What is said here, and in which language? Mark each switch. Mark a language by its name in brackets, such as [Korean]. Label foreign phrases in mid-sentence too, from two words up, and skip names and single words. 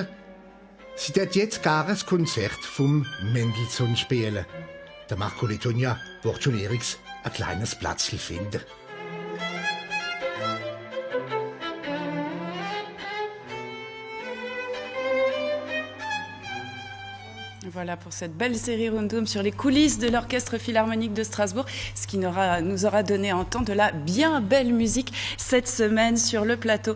[German] Sie wird jetzt gar ein Konzert vom Mendelssohn spielen. Der Marco Lettonia wird schon ein kleines Platzl finden. [French] Voilà pour cette belle série Rundum sur les coulisses de l'Orchestre Philharmonique de Strasbourg, ce qui nous aura donné à entendre de la bien belle musique cette semaine sur le plateau.